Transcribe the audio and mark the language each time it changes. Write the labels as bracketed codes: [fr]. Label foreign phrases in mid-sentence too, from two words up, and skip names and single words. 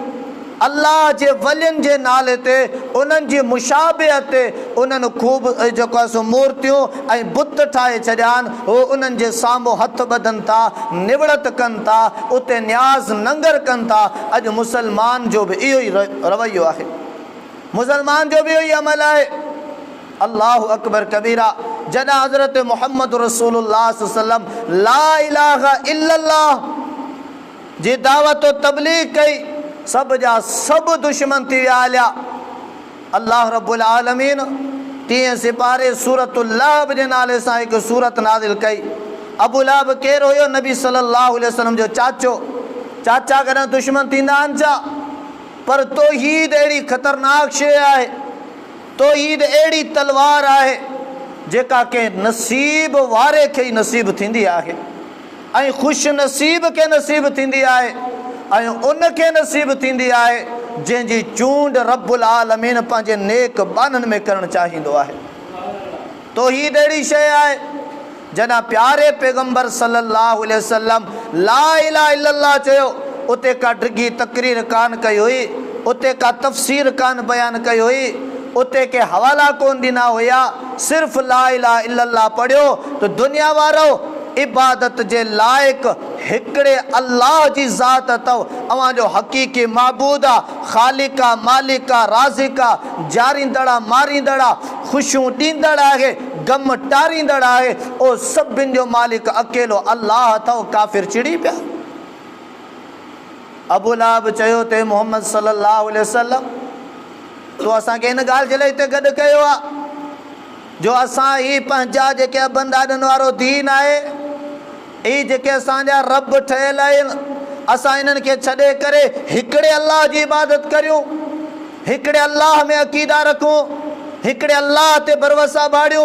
[sd] अल्लाह जे वलियुनि जे नाले ते, उन्हनि जी मुशाबिहत ते उन्हनि ख़ूब जेको आहे सो मूर्तियूं ऐं बुत ठाहे छॾिया आहिनि। उहो उन्हनि जे साम्हूं हथ ॿधनि था, निवड़त कनि था, उते न्याज़ नंगर कनि था। अॼु मुसलमान जो बि इहो ई रवैयो आहे, मुसलमान जो बि इहो ई अमल आहे। [ar] الله أكبر كبيرا. [sd] जॾहिं हज़रत मुहम्मद रसूलुल्लाह [ar] صلى الله عليه وسلم لا إله إلا الله [sd] जी दावत और तबलीग कई, सब जा सब दुश्मन थी विया हलिया। [ar] الله رب العالمين [sd] 3 सिपारे सूरतुल लहब जे नाले सां हिकु सूरत नाज़िल कई। अबू लहब केर हुयो? नबी [ar] صلى الله عليه وسلم [sd] जो चाचो। चाचा कॾहिं दुश्मन थींदा आहिनि छा? पर तौहीद अहिड़ी ख़तरनाक शइ आहे, तौहीद अहिड़ी तलवार आहे जेका के नसीब वारे खे ई नसीब थींदी आहे ऐं ख़ुशि नसीब खे नसीब थींदी आहे ऐं उनखे नसीब थींदी आहे जंहिंजी चूंड [ar] رب العالمين [sd] पंहिंजे नेक बाननि में करणु चाहींदो आहे। तौहीद अहिड़ी शइ आहे, जॾहिं प्यारे पैगंबर [ar] صلى الله عليه وسلم لا إله إلا الله [sd] चयो, उते का डिघी तकरीर कान कई हुई, उते का तफ़सीर कान बयान कई हुई, उते के हवाला कोन ॾिना हुया, सिर्फ़ [ar] لا إله إلا الله [sd] पढ़ियो तो दुनिया वारो इबादत जे लाइक हिकिड़े अल्लाह जी ज़ात अथव, अवां जो हक़ीक़ी माबूद आहे, ख़ालिका मालिका राज़िका, जारींदड़ा मारींदड़ा, ख़ुशियूं ॾींदड़ आहे, गम टारींदड़ आहे, ओ सभिनि जो मालिक अकेलो अल्लाह अथव। काफ़िर चिड़ी पिया। अबू लहब चयो ते मोहम्मद [ar] صلى الله عليه وسلم [sd] तो असांखे हिन ॻाल्हि जे लाइ हिते गॾु कयो आहे जो असां ही पंहिंजा जेके अबनि ॾाॾनि वारो दीन आहे, ही जेके असांजा रब ठहियल आहिनि, असां इन्हनि खे छॾे करे हिकिड़े अल्लाह जी इबादत करियूं, हिकिड़े अल्लाह में अक़ीदा रखूं, हिकिड़े अल्लाह ते भरोसा बाड़ियूं।